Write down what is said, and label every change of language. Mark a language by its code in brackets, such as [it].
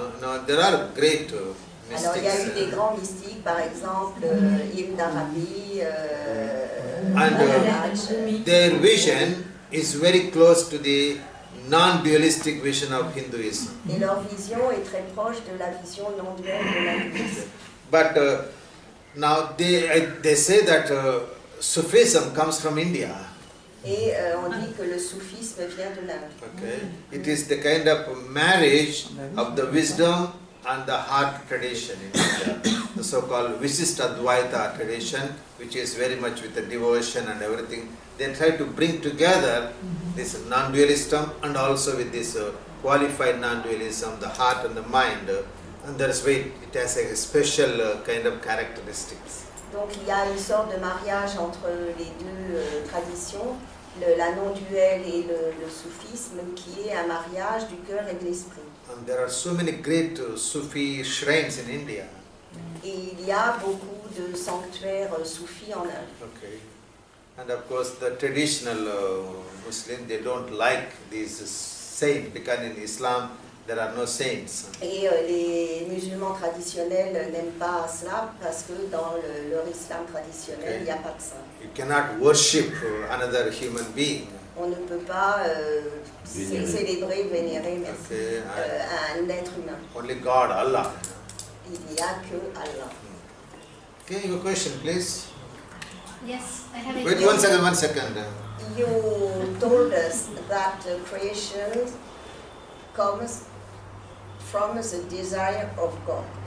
[en] No, there are great mystics. [fr] Alors il y a eu des grands mystiques, par exemple Ibn Arabi, [en] and their vision is very close to the non-dualistic vision of Hinduism. [fr] Et leur vision est très proche de la vision non-duelle de l'hindouisme. [en] But now they say that Sufism comes from India. [fr] Et on dit que le soufisme vient de l'Inde. [en] Okay, it is the kind of marriage of the wisdom and the heart tradition in India, the so-called Vishishtadvaita tradition, which is very much with the devotion and everything. They try to bring together this non-dualism and also with this qualified non-dualism, the heart and the mind, and that's why it has a special kind of characteristics. [fr] Donc il y a une sorte de mariage entre les deux traditions, la non-duelle et le soufisme, qui est un mariage du cœur et de l'esprit. [en] And there are so many great Sufi shrines in India. [fr] Et il y a beaucoup de sanctuaires soufis en Inde. [en] Okay. And of course the traditional Muslim, they don't like these saints because in Islam there are no saints. [fr] Et les musulmans traditionnels n'aiment pas cela parce que dans leur islam traditionnel, il n'y a pas de saint. [en] You cannot worship another human being. [fr] On ne peut pas célébrer, vénérer un être humain. [en] Only God, Allah. [fr] Il n'y a que Allah. [en] Okay, your question, please. Yes, I have a Wait, one second. You told us that creation comes from the desire of God.